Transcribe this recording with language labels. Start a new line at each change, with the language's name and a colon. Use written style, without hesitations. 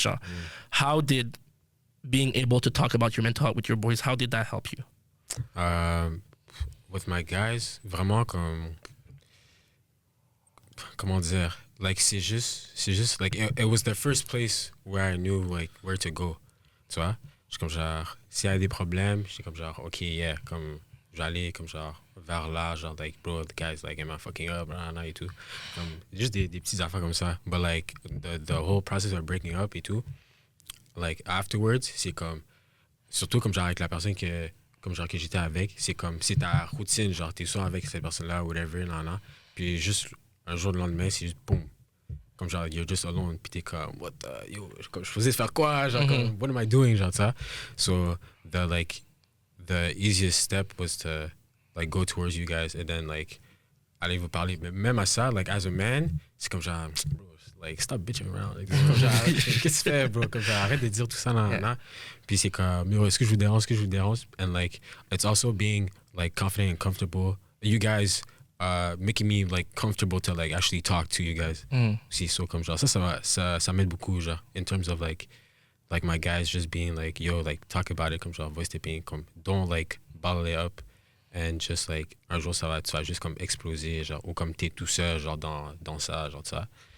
English: Genre, how did being able to talk about your mental health with your boys, how did that help you? With my guys,
French: vraiment comment dire,
English: like
French: c'est juste
English: like it was the first place where I knew like where to go,
French: tu vois. J'étais comme genre, s'il y a des problèmes, j'étais comme genre, ok, yeah, comme j'allais comme genre vers là, genre like,
English: bro, the guys like, am I fucking up,
French: et tout. Comme juste des petites affaires comme ça.
English: But like the whole process of breaking up
French: et tout,
English: like afterwards,
French: c'est comme, surtout comme genre avec la personne que j'étais avec, c'est comme, c'est ta routine, genre t'es soit avec cette personne-là,
English: whatever,
French: puis juste un jour le lendemain, c'est juste boum. Comme genre,
English: you're just alone,
French: puis t'es comme, what the, yo, comme, je faisais faire quoi, genre, comme,
English: what am I doing,
French: genre ça.
English: So, the easiest step was to, like, go towards you guys, and then, like,
French: aller vous parler. Mais même à ça, like,
English: as a man,
French: c'est comme genre, bro, like,
English: stop bitching around.
French: Like, comme genre, qu'est-ce que tu fais, bro? Comme genre, arrête de dire tout ça, nan. Puis c'est comme, yo, est-ce que je vous dérange?
English: And, like, it's also being, like, confident and comfortable. you guys making me like comfortable to like actually talk to you guys.
French: Si, so comme genre ça m'aide beaucoup genre
English: in terms of like my guys just being like yo like talk about it
French: comme genre
English: voice taping
French: comme
English: don't like bottle it up and just like
French: un jour tu vas juste comme exploser genre ou comme t'es tout seul genre dans ça genre ça.